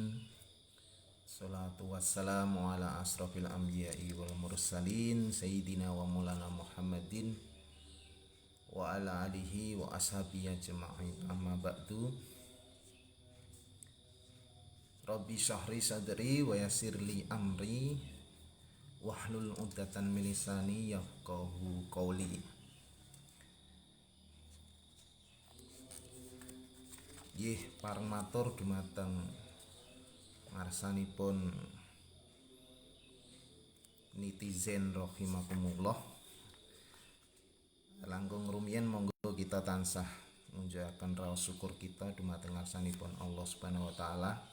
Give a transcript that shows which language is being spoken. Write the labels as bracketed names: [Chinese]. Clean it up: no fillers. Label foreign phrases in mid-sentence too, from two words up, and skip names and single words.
[Arabic] الصلاة والسلام على أشرف الأنبياء والمرسلين سيدنا ومولانا محمد وعلى آله وأصحابه أجمعين. أما بعد. رب اشرح صدري ويسر لي أمري واحلل عقدة من لساني يفقهوا قولي. [Javanese] Nggih, pareng matur dumateng ngarsanipun netizen rahimakumullah. Langkung rumiyin monggo kita tansah munjuaken raos syukur kita dumateng ngarsanipun [Arabic] الله سبحانه وتعالى.